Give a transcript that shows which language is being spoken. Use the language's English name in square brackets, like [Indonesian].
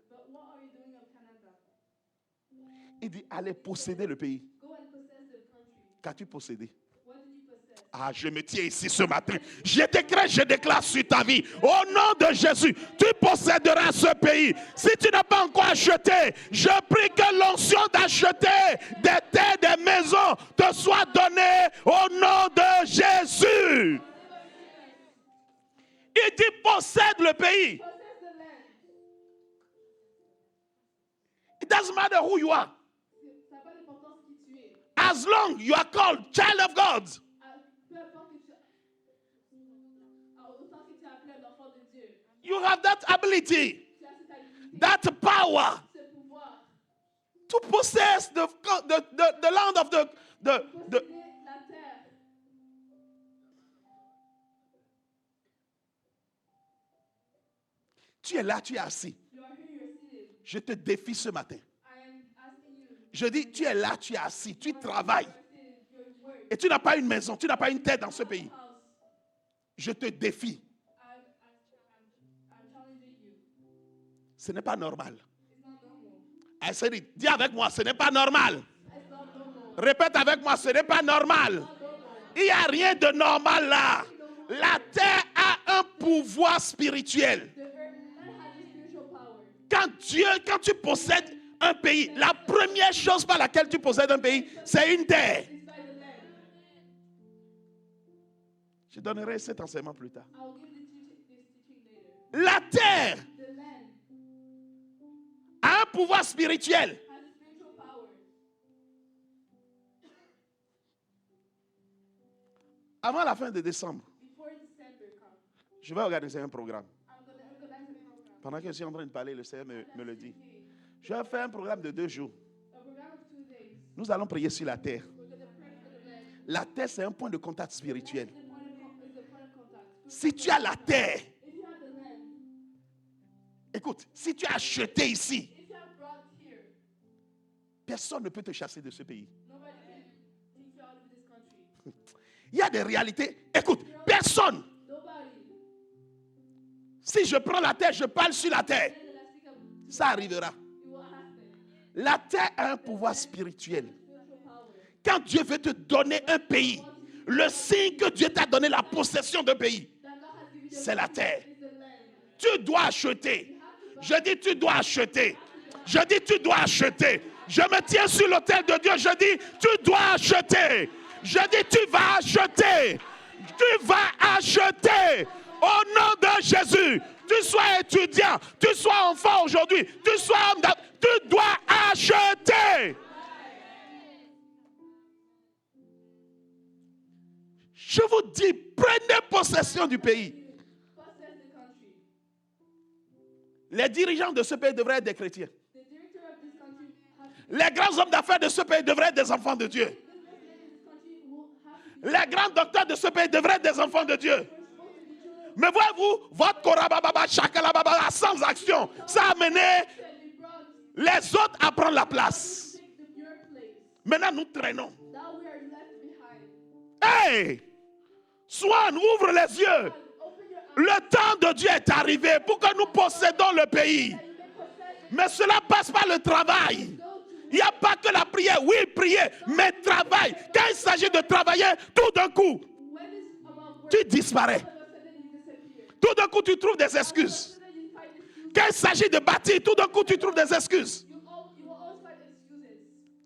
[English] But what are you doing of Canada? [French] Il dit, allez posséder le pays. [English] Go and possess the country. [French] Qu'as-tu possédé? [English] What did you possess? [French] Ah, je me tiens ici ce matin. Je déclare sur ta vie. Au nom de Jésus, tu posséderas ce pays. Si tu n'as pas encore acheté, je prie que l'onction d'acheter des terres, des maisons te soit donnée au nom de Jésus. Il dit possède le pays. [English] Possess the land. It doesn't matter who you are. [French] Ça n'a pas d'importance qui tu es. [English] As long you are called child of God. [French] Peu importe que tu autant que tu es appelé un enfant de Dieu. [English] You have that ability, [French] Tu as cette habilité, [English] that power [French] ce pouvoir. [English] to possess the land of the [French] Posséder la terre. Tu es là, tu es assis. [English] You are here, you're seated. [French] Je te défie ce matin. [English] I am asking you. [French] Je dis, tu es là, tu es assis, tu travailles. [English] You're seated, you're work. [French] Et tu n'as pas une maison, tu n'as pas une terre dans ce pays. [English] House. [French] Je te défie. [English] I'm challenging you. [French] Ce n'est pas normal. [English] It's not normal. I said it. [French] Dis avec moi, ce n'est pas normal. [English] It's not normal. [French] Répète avec moi, ce n'est pas normal. Il n'y a rien de normal là. La terre a un pouvoir spirituel. [English] The earth has a spiritual power. [French] Quand tu possèdes un pays, la première chose par laquelle tu possèdes un pays, c'est une terre. [English] It's by the land. [French] Je donnerai cet enseignement plus tard. [English] I will give this teaching later. [French] La terre [English] The land [French] a un pouvoir spirituel. [English] has a spiritual power. [French] Avant la fin de décembre, [English] Before December comes, [French] je vais organiser un programme. [English] I'm going to organize a program. [French] Pendant que je suis en train de parler, le Seigneur me le dit. [English] Speaking. [French] Je vais faire un programme de 2 jours. [English] A program of 2 days. [French] Nous allons prier sur la terre. [English] We're going to pray for the land. [French] La terre, c'est un point de contact spirituel. [English] It's the point of contact. [French] Si tu as la terre, [English] If you have the land, [French] écoute, si tu as acheté ici, [English] if you have brought here, [French] personne ne peut te chasser de ce pays. [English] nobody can take you out of this country. [French] Il y a des réalités. Écoute, personne. [English] Nobody. [French] Si je prends la terre, je parle sur la terre. [English] Then I speak of [French] Ça arrivera. [English] it will happen. [French] La terre a un pouvoir spirituel. [English] Spiritual power. [French] Quand Dieu veut te donner un pays, le signe que Dieu t'a donné la possession d'un pays, [English] That God has given you [French] c'est la terre. [English] is the land. [French] Tu dois acheter. Je dis, tu dois acheter. Je dis, tu dois acheter. Je me tiens sur l'autel de Dieu. Je dis, tu dois acheter. Je dis, tu vas acheter. Tu vas acheter. Au nom de Jésus. Tu sois étudiant, tu sois enfant aujourd'hui, tu sois homme d'affaires, tu dois acheter. Je vous dis, prenez possession du pays. [English] Possess the country. [French] Les dirigeants de ce pays devraient être des chrétiens. [English] The director of this country has [French] Les grands hommes d'affaires de ce pays devraient être des enfants de Dieu. [English] this country will have to [French] Les grands docteurs de ce pays devraient être des enfants de Dieu. Mais voyez-vous, votre korababa, chakalababa, sans action, ça a mené [English] be brought [French] les autres à prendre la place. [English] take your place. [French] Maintenant, nous traînons. [English] Now we are left behind. [French] Hey! Swan, ouvre les yeux. [English] Open your eyes [French] Le temps de Dieu est arrivé pour que nous possédons le pays. [English] and possess it. [French] Mais cela passe par le travail. Il n'y a pas que la prière. Oui, prier, mais travail. Quand il s'agit de travailler, tout d'un coup, [English] When it's about work, [French] tu disparais. [English] all of a sudden you disappear. [French] Tout d'un coup, tu trouves des excuses. [English] Then you find excuses. [French] Quand il s'agit de bâtir, tout d'un coup, tu trouves des excuses. [English] You will always find excuses.